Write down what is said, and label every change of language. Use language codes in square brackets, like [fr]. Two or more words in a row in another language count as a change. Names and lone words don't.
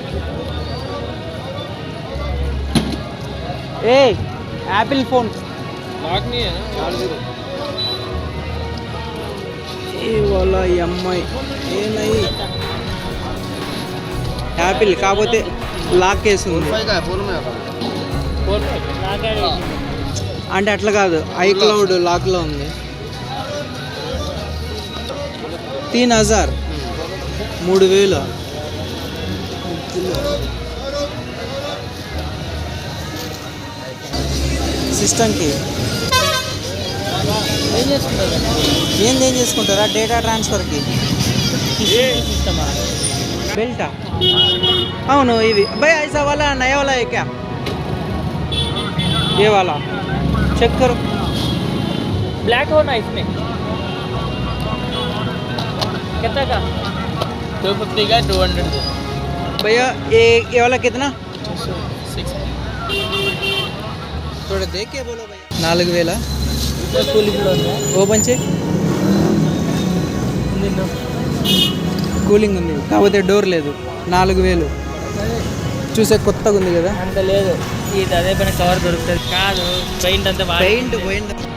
[te] ఏ యాపిల్ ఫోన్ ఏ వాళ్ళ ఈ అమ్మాయి ఏనై యాపిల్ కాకపోతే లాక్ వేసింది. [hi] फोन में [te] అంటే అట్లా కాదు, ఐక్లౌడ్ లాక్లో ఉంది. 3000 3000 సిస్టమ్కి. ఏం చేసుకుంటారు? ఏం చేసుకుంటారా? డేటా ట్రాన్స్ఫర్కి. సిస్టమా? [hi] बेल्टा [te] అవును ఇవి భయ్యా [hi] ऐसा वाला नया वाला है क्या ये वाला चेक करो ब्लैक होना इसमें कितना का 250 का 200 भैया ये वाला कितना थोड़ा देख के बोलो भैया 4000 [te] కూలింగ్ కూడా ఉందా ఓపెన్ చేయి కూలింగ్ ఉంది కాకపోతే డోర్ లేదు 4000 చూసే కొత్తగా ఉంది కదా అంత లేదు ఇది అదే పైన కవర్ దొరుకుతుంది కాదు పెయింట్ అంతా పెయింట్ పోయింది